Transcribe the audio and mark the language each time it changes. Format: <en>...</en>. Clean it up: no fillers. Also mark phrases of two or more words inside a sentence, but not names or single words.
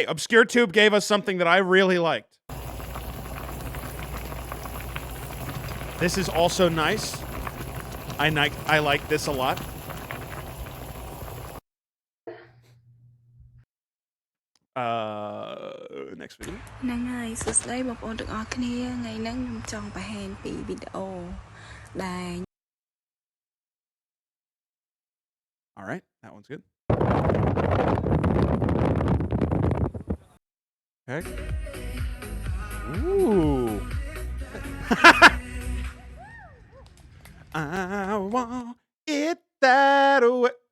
<en>Obscuretube gave us something that I really liked. This is also nice. I like this a lot. Next video.</en> <km>ហ្នឹងហើយសួស្តីបងប្អូនទាំងអស់គ្នាថ្ងៃហ្នឹងខ្ញុំចង់បង្ហាញពីវីដេអូដែល</km> <en>All right, that one's good. Okay. Ooh. I want it that way.</en>